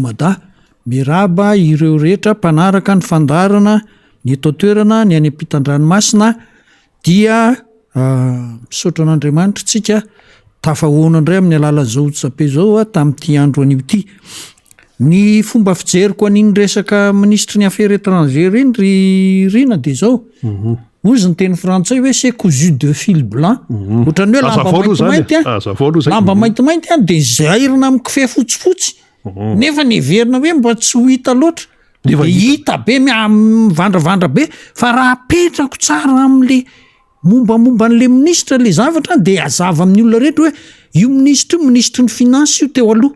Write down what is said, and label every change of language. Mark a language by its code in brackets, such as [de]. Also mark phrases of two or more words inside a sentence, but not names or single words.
[mg] Mada miarahaba ireo rehetra mpanaraka ny fandarana ny eto toerana ny any ampitan-dranomasina dia misaotra an'Andriamanitra tsika tafahoana indray amin'ny alala zao tsape zao tamin'ity andro an'io ity Ny fomba fijeriko an'iny resaka ministre ny [fr] affaires étrangères [mg] iny ry Rina de zao. Ozy ny teny frantsay hoe [fr] c'est cousu de fil blanc. [mg] Ohatran'ny hoe lamba maintimainty lamba maintimainty a de zairina amin'ny kofehy fotsifotsy. Nefa ny heverina hoe mba tsy ho hita loatra. De hita be mivandravandra be fa raha apetrako tsara am'le mombamomba an'le ministra le zavatra de azava amin'ny olona rehetra hoe io ministre ny finance io teo aloha.